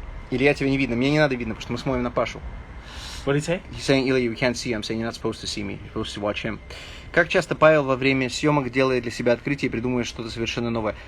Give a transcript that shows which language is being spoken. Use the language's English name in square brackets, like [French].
[Russian] Илья, тебя не видно. Мне не надо видно, потому что мы смотрим на Пашу. [English] What did he say? He's saying, Ilya, we can't see you. I'm saying you're not supposed to see me. You're supposed to watch him. [Russian] Как часто Павел во время съемок делает для себя открытие и придумывает что-то совершенно новое?